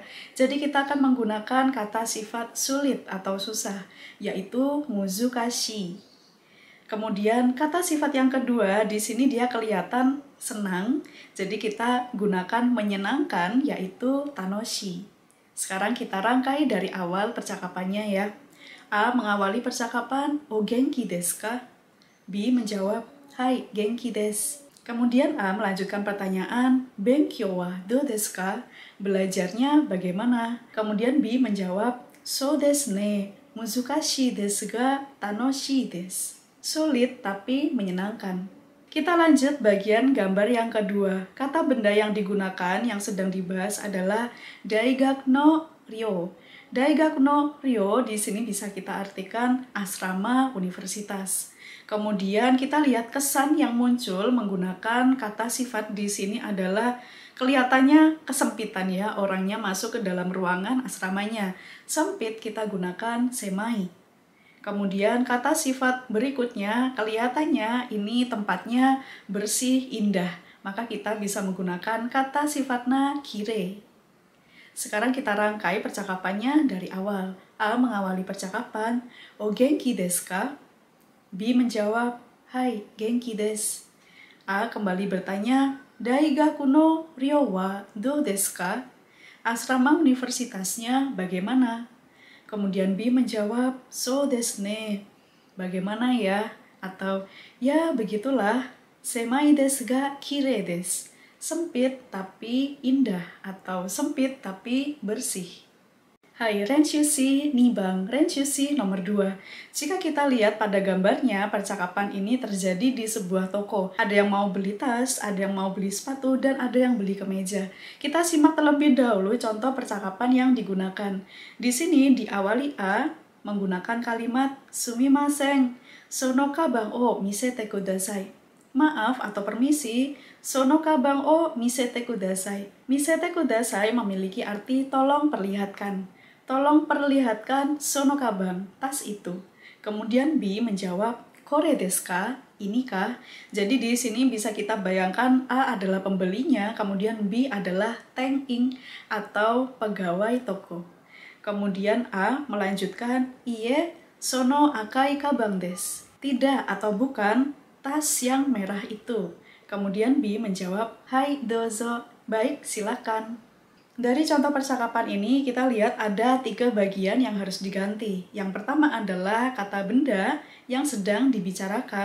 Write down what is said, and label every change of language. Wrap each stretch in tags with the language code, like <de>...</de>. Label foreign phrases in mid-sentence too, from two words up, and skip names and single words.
<id>Jadi kita akan menggunakan kata sifat sulit atau susah yaitu muzukashi. Kemudian kata sifat yang kedua di sini dia kelihatan senang, jadi kita gunakan menyenangkan yaitu tanoshi. Sekarang kita rangkai dari awal percakapannya ya. A mengawali percakapan</id> <ja>お元気ですか?</ja> <id>B menjawab</id> <ja>はい元気です.</ja> <id>Kemudian A melanjutkan pertanyaan</id> <ja>勉強はどうですか?</ja> <id>Belajarnya bagaimana? Kemudian B menjawab</id> <ja>そうですね、難しいですが楽しいです.</ja> <id>Sulit tapi menyenangkan. Kita lanjut bagian gambar yang kedua. Kata benda yang digunakan yang sedang dibahas adalah</id> <ja>大学の寮. 大学の寮</ja> <id>di sini bisa kita artikan asrama universitas. Kemudian kita lihat kesan yang muncul menggunakan kata sifat di sini adalah kelihatannya kesempitan ya, orangnya masuk ke dalam ruangan asramanya. Sempit kita gunakan semai. Kemudian kata sifat berikutnya, kelihatannya ini tempatnya bersih, indah. Maka kita bisa menggunakan kata sifatnya kire. Sekarang kita rangkai percakapannya dari awal. A mengawali percakapan,</id> <ja>お元気ですか?</ja> <id>B menjawab,</id> <ja>はい元気です.</ja> <id>A kembali bertanya,</id> <ja>大学の寮はどうですか?</ja> <id>Asrama universitasnya bagaimana? Kemudian B menjawab,</id> <ja>そうですね.</ja> <id>Bagaimana ya? Atau, ya begitulah.</id> <ja>狭いですがきれいです.</ja> <id>sempit tapi indah atau sempit tapi bersih.</id> <ja>はい、練習、二番、練習</ja> <id>nomor 2. Jika kita lihat pada gambarnya, percakapan ini terjadi di sebuah toko. Ada yang mau beli tas, ada yang mau beli sepatu, dan ada yang beli kemeja. Kita simak terlebih dahulu contoh percakapan yang digunakan. Di sini diawali A menggunakan kalimat</id> <ja>すみません、その鞄を見せてください.</ja> <id>Maaf atau permisi,</id> <ja>その鞄を見せてください. 見せてください</ja> <id>memiliki arti tolong perlihatkan. Tolong perlihatkan</id> <ja>その鞄,</ja> <id>tas itu. Kemudian B menjawab,</id> <ja>これですか? Inikah?</ja> <id>Jadi di sini bisa kita bayangkan A adalah pembelinya, kemudian B adalah teng-ing atau pegawai toko. Kemudian A melanjutkan,</id> <ja>いいえ、その赤い鞄です.</ja> <id>Tidak atau bukan, tas yang merah itu. Kemudian B menjawab,</id> <ja>はいどうぞ,</ja> <id>baik silakan. Dari contoh percakapan ini, kita lihat ada 3 bagian yang harus diganti. Yang pertama adalah kata benda yang sedang dibicarakan.</id>